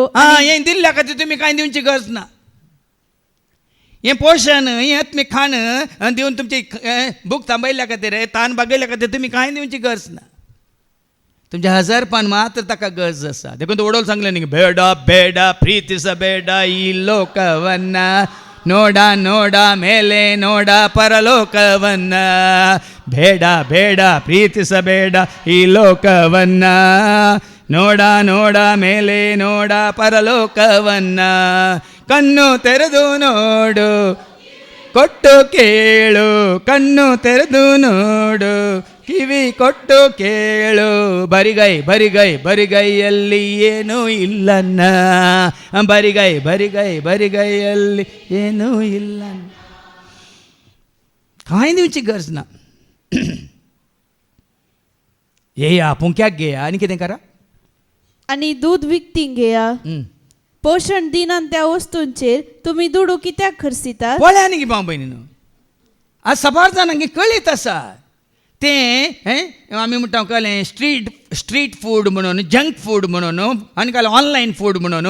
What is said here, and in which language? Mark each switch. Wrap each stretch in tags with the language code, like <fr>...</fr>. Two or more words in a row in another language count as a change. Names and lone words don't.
<kok>हें दिल्ल्या खातीर तुमी कांय दिवची गरज ना. हें पोषण हें आत्मिक खाण दिवन तुमची भूक थांबयल्या खातीर ताण बागयल्या खातीर तुमी कांय दिवची गरज ना. तुमच्या 1000 पान मात्र ताका गरज आसा. देखून ओडोल सांगलें न्ही,</kok> <kn>ಬೇಡ ಬೇಡ ಪ್ರೀತಿಸ ಬೇಡ ಈ ಲೋಕವನ್ನ, ನೋಡ ನೋಡ ಮೇಲೆ ನೋಡ ಪರಲೋಕವನ್ನ, ಬೇಡ ಬೇಡ ಪ್ರೀತಿಸಬೇಡ ಈ ಲೋಕವನ್ನ, ನೋಡ ನೋಡ ಮೇಲೆ ನೋಡ ಪರಲೋಕವನ್ನ, ಕಣ್ಣು ತೆರೆದು ನೋಡು ಕೊಟ್ಟು ಕೇಳು, ಕಣ್ಣು ತೆರೆದು ನೋಡು ಕಿವಿ ಕೊಟ್ಟು ಕೇಳು, ಬರಿಗೈ ಬರಿಗೈ ಬರಿಗೈಯಲ್ಲಿ ಏನೂ ಇಲ್ಲನ್ನ, ಬರಿಗೈ ಬರಿಗೈ ಬರಿಗೈಯಲ್ಲಿ ಏನೂ ಇಲ್ಲನ್ನ.</kn> <kok>काय दिवची गरज ना. ये या पुंक्याक घेया आनी कितें करा. आणि दूध विकतींग घेया. पोषण दिनान त्या वस्तूंचेर तुम्ही दुडू कित्याक खर्चितात. पळय न्ही गे भाव भयणीनो, आज सबार जाणांक कळीत आसा तें आमी म्हणटा कळ्ळें</kok> <en>street food</en> <kok>म्हणून,</kok> <en>junk food</en> <kok>म्हणून आनी कळ्ळें</kok> <en>online food</en> <kok>म्हणून.</kok>